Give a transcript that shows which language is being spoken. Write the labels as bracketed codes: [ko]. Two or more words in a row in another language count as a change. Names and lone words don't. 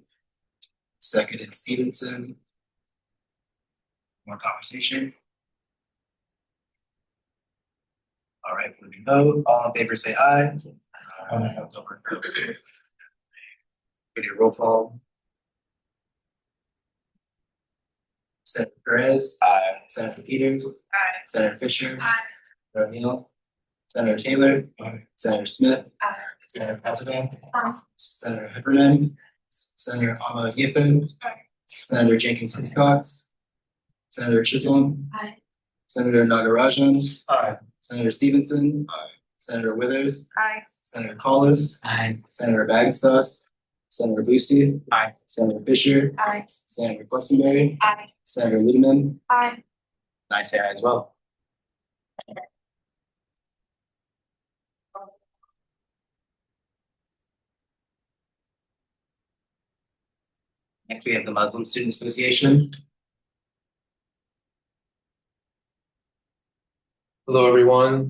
[en] Seconded, Stevenson. More conversation? All right, when we vote, all in favor say aye. It's over. Video roll call. Senator Perez. Aye. Senator Peters. Aye. Senator Fisher. Aye. Senator O'Neill. Senator Taylor. Aye. Senator Smith. Aye. Senator President. Aye. Senator Heffernan. Senator Alma Diefenbach. Senator Jenkins Hiscock. Senator Chisholm. Aye. Senator Nagarajan. Aye. Senator Stevenson. Aye. Senator Withers. Aye. Senator Collis. Aye. Senator Bagenstos. Senator Busey. Aye. Senator Fisher. Aye. Senator Questenberry. Aye. Senator Ludeman. Aye. And I say aye as well. Next, we have the Muslim Student Association. Hello, everyone.